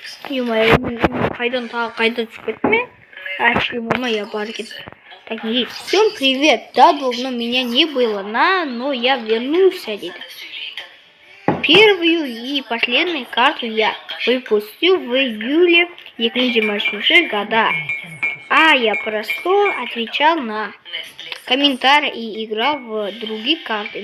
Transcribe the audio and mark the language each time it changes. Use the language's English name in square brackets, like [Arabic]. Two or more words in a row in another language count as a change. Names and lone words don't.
[Kazakh] Ё-моё, қайдан тағы қайда түсіп кетті ме? Ё-моё, я бар екен. [Russian] Так, не, всем привет. Да, давно меня не было, но я вернулся. Первую и последнюю карту я выпустил в июле 2026 года. А я просто отвечал на комментарии и играл в другие карты.